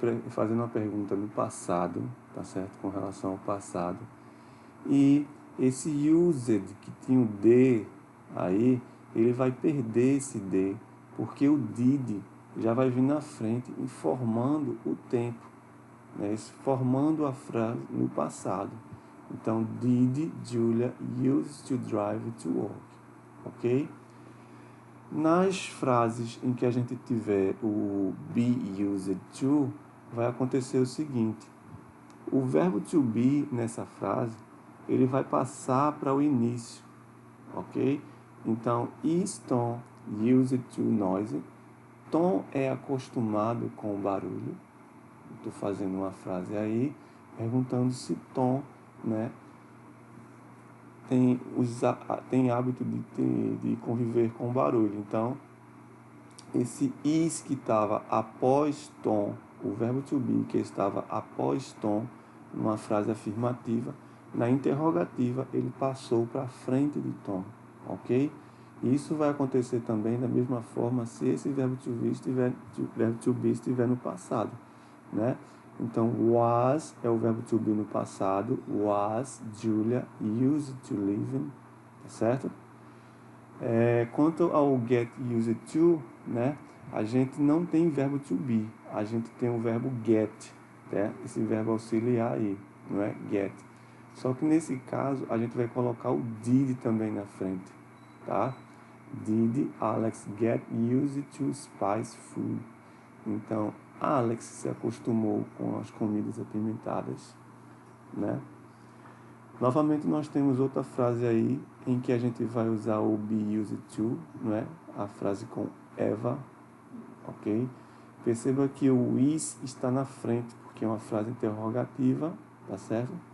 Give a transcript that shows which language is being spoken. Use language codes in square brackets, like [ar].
[pt] fazendo uma pergunta no passado, tá certo? Com relação ao passado. E esse used que tinha o D aí, ele vai perder esse D, porque o did já vai vir na frente, informando o tempo, né? Formando a frase no passado. Então, [en] did Julia used to drive to work, ok? [pt] Nas frases em que a gente tiver o be used to, vai acontecer o seguinte: o verbo to be nessa frase, ele vai passar para o início, ok? Então, [en] is Tom used to noise? [pt] Tom é acostumado com o barulho. Estou fazendo uma frase aí, perguntando se Tom, né, tem hábito de conviver com o barulho. Então, esse is que estava após Tom, o verbo to be que estava após Tom, numa frase afirmativa, na interrogativa ele passou para frente de Tom, ok? Isso vai acontecer também da mesma forma se esse verbo to be estiver no passado, né? Então, was é o verbo to be no passado. [en] Was Julia used to live in, [pt] tá certo? Quanto ao get used to, né? A gente não tem verbo to be, a gente tem o verbo get, né? Esse verbo auxiliar aí, não é? Get. Só que nesse caso a gente vai colocar o did também na frente, tá? [en] Did Alex get used to spice food? [pt] Então, Alex se acostumou com as comidas apimentadas, né? Novamente nós temos outra frase aí em que a gente vai usar o be used to, não é? A frase com Eva, ok? Perceba que o is está na frente, porque é uma frase interrogativa, tá certo?